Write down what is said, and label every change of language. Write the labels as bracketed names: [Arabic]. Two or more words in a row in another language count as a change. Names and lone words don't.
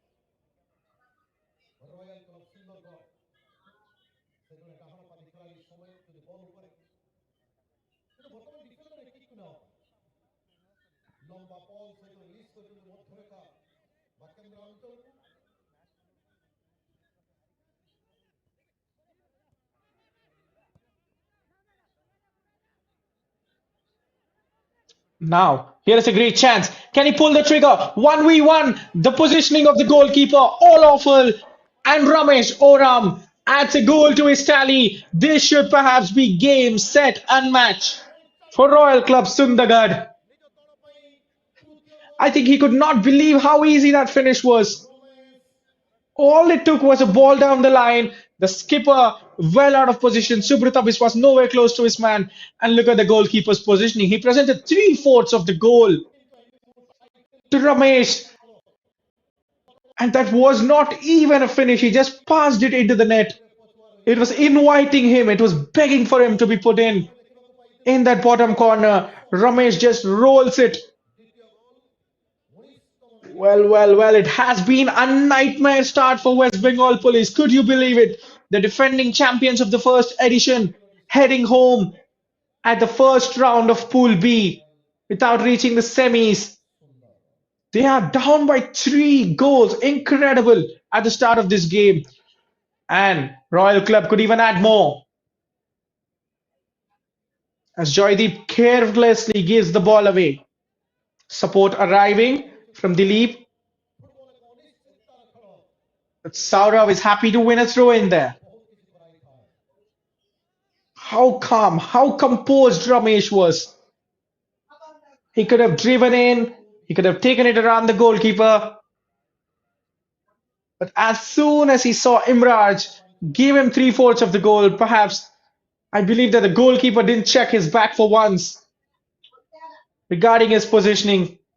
[Odia] ରୟାଲ କ୍ଲବ ସୁନ୍ଦରଗଡ଼ ସେ ଜଣେ ଡାହାଣ ପାଖି ଖେଳାଳି ସମୟ ଯଦି ବଲ୍ ଉପରେ କିନ୍ତୁ ବର୍ତ୍ତମାନ [English] defender kick [Odia] ନେବା ପାଇଁ ଲମ୍ବା ବଲ୍ ସହିତ ରିଲିଜ୍ କରିଛନ୍ତି ମଧ୍ୟରେଖା ବା କେନ୍ଦ୍ର ଅଞ୍ଚଳକୁ [English] Now, here is a great chance. Can he pull the trigger? 1v1. The positioning of the goalkeeper, all awful. And Ramesh Oram adds a goal to his tally. This should perhaps be game, set, and match for Royal Club Sundargarh. [Odia] ନିଜ ଦଳ ପାଇଁ ତୃତୀୟ [English] I ଗୋଲ୍ think he could not believe how easy that finish was. ରୋମେଶ All it took was a ball down the line. The skipper well out of position. Subritabis was nowhere close to his man. And look at the goalkeeper's positioning. He presented three-fourths of the goal to Ramesh. And that was not even a finish. He just passed it into the net. It was inviting him. It was begging for him to be put in that bottom corner. Ramesh just rolls it. [Odia] ଦ୍ୱିତୀୟ ଗୋଲ୍ 19ତମ [English] Well, well, well, it has been a nightmare start for West Bengal Police. Could you believe it? The defending champions of the first edition heading home at the first round of Pool B without reaching the semis. They are down by 3 goals. Incredible at the start of this game. And Royal Club could even add more. As Joydeep carelessly gives the ball away. Support arriving from Dilip. [Odia] ଫୁଟବଲ ଏକ ଅନିଶ୍ଚିତତାର ଖେଳ [English] But Saurav is happy to win a throw in there. [Odia] ବହୁତ କିଛି କରାଇଥାଏ [English] How calm, how composed Ramesh was. He could have driven in, he could have taken it around the goalkeeper. But as soon as he saw Imraj give him three-fourths of the goal, perhaps I believe that the goalkeeper didn't check his back for once regarding his positioning.